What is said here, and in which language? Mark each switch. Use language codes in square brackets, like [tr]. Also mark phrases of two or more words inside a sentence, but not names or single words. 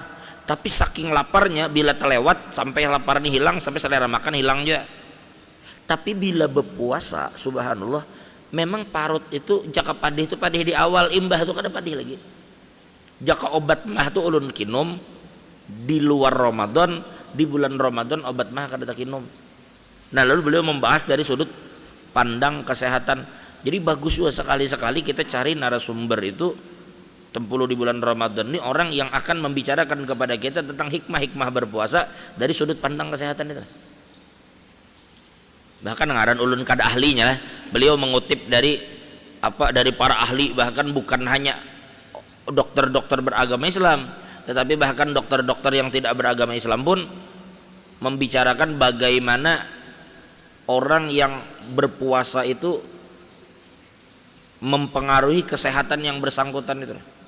[id] Tapi saking laparnya bila terlewat sampai lapar ini hilang, sampai selera makan hilang juga. [bjn] Tapi bila berpuasa, subhanallah, memang parut itu jaka padih itu padih di awal, imbah itu kada padih lagi. Jaka obat mah itu ulun kinum di luar Ramadan, di bulan Ramadan obat mah kada kinum. [id] Nah, lalu beliau membahas dari sudut pandang kesehatan. Jadi bagus juga sekali-sekali kita cari narasumber itu tempuluh di bulan Ramadan ini, orang yang akan membicarakan kepada kita tentang hikmah-hikmah berpuasa dari sudut pandang kesehatan itu. Bahkan [bjn] ngaran ulun kada ahlinya, [id] beliau mengutip dari para ahli, bahkan bukan hanya dokter-dokter beragama Islam, tetapi bahkan dokter-dokter yang tidak beragama Islam pun membicarakan bagaimana orang yang berpuasa itu mempengaruhi kesehatan yang bersangkutan itu.